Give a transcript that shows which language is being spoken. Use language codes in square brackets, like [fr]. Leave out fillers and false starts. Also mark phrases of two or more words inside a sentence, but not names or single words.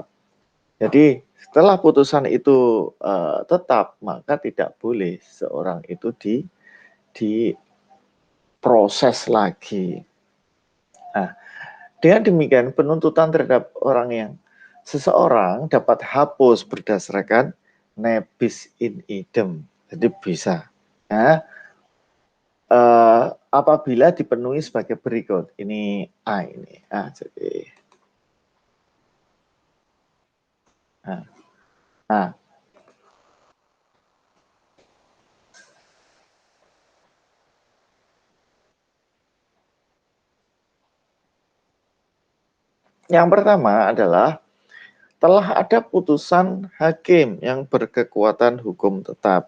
[id] Jadi setelah putusan itu tetap, maka tidak boleh seorang itu diproses lagi. Nah, dengan demikian penuntutan terhadap orang yang seseorang dapat hapus berdasarkan [la] nebis in idem. [id] Jadi bisa. Nah, apabila dipenuhi sebagai berikut. Ini A ini. Jadi nah, yang pertama adalah telah ada putusan hakim yang berkekuatan hukum tetap.